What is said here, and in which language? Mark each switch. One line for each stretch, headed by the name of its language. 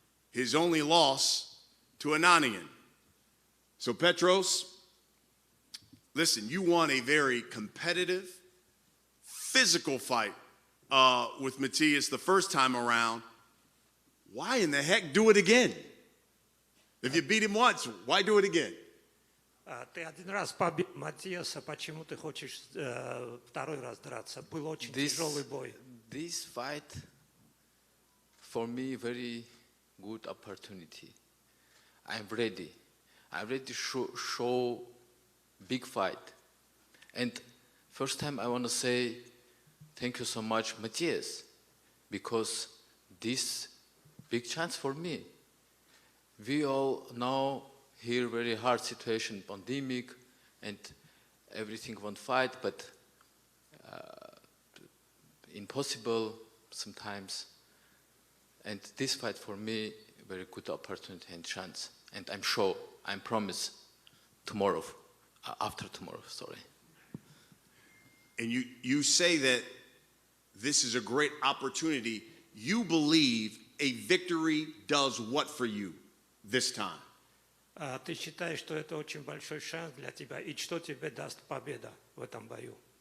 English: His only loss to Ananian. So Petros, listen, you won a very competitive, physical fight with Matias the first time around. Why in the heck do it again? If you beat him once, why do it again?
Russian: Ты один раз побил Матиаса, почему ты хочешь второй раз драться? Был очень тяжелый бой.
English: This fight, for me, very good opportunity. I'm ready. I'm ready to show big fight. And first time I want to say thank you so much, Matthias, because this big chance for me. We all know here very hard situation, pandemic, and everything want fight, but impossible sometimes. And this fight for me, very good opportunity and chance. And I'm sure, I promise, tomorrow, after tomorrow, sorry. And you say that this is a great opportunity. You believe a victory does what for you this time?
Russian: Ты считаешь, что это очень большой шанс для тебя, и что тебе даст победа в этом бою?